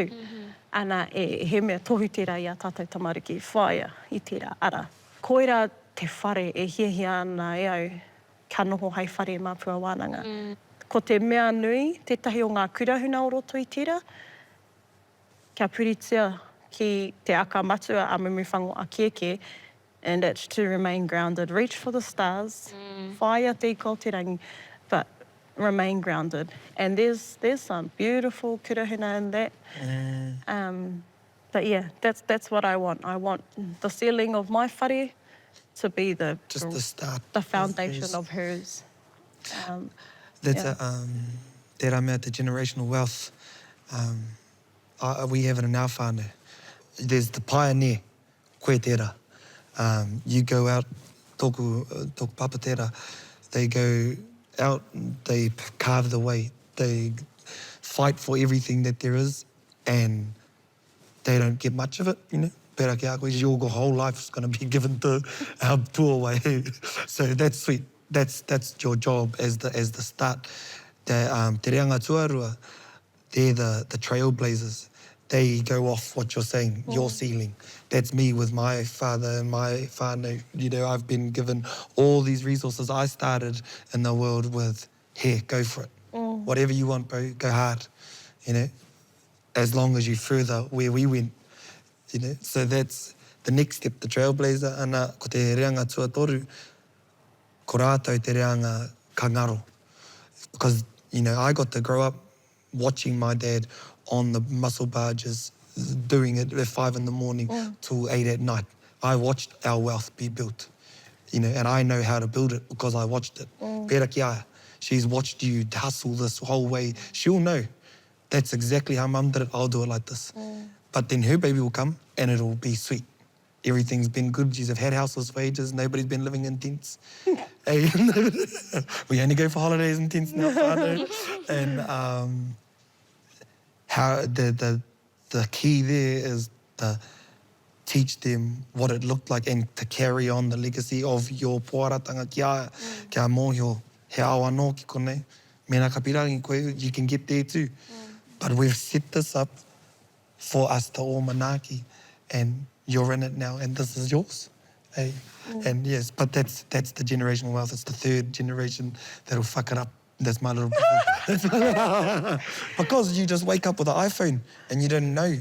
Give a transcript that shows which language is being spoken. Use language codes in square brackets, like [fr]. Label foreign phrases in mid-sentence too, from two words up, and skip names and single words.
[mi] Ana, he mea tohu tērā I a tātou tamariki whaia I tērā ara. Koira te whare e hiahia ana e au ka noho hei whare māpua wānanga. Ko te mea nui, tētahi o ngā kurahuna o roto I tērā, kia puritia ki te aka matua a mumuwhango a kieke, [en] and it's to remain grounded. Reach for the stars, [mi] whaia te ika o te rangi, [en] but remain grounded. And there's some beautiful kurahuna in that. But yeah, that's what I want. I want the ceiling of my whare to be the start, the foundation of hers. That's [mi] tērā mea, [en] the generational wealth. We have it in our whānau. There's the pioneer, [mi] koe tērā. [en] You go out, [mi] tōku papa tērā, [en] they go out, they carve the way, they fight for everything that there is, and they don't get much of it, you know. [mi] Pērā ki a koe, [en] your whole life is going to be given to our tuawai. So that's sweet. That's your job as the start. [mi] Te reanga tuarua, [en] they're the trailblazers. They go off what you're saying, your ceiling. That's me with my father and my whānau. You know, I've been given all these resources. I started in the world with, here, go for it. Whatever you want, bro, go hard. You know, as long as you further where we went. You know, so that's the next step, the trailblazer. [mi] Ana, ko te reanga tuatoru, ko rātou te reanga kangaro. [en] Because, you know, I got to grow up watching my dad on the muscle barges, doing it at 5 in the morning till 8 at night. I watched our wealth be built, you know, and I know how to build it because I watched it. [mi] Pērā ki a, [en] she's watched you hustle this whole way. She'll know that's exactly how mum did it, I'll do it like this. But then her baby will come and it'll be sweet. Everything's been good. She's had houseless wages. Nobody's been living in tents. We only go for holidays in tents now. And how the key there is to teach them what it looked like and to carry on the legacy of your [mi] poaratanga kia mōhio he ao anō ki konei. Mena ka pirangi koe, [en] you can get there too. But we've set this up for us to all manaki, and you're in it now, and this is yours. Hey? And yes, but that's the generational wealth. It's the third generation that'll fuck it up. That's my little because you just wake up with an iPhone and you don't know.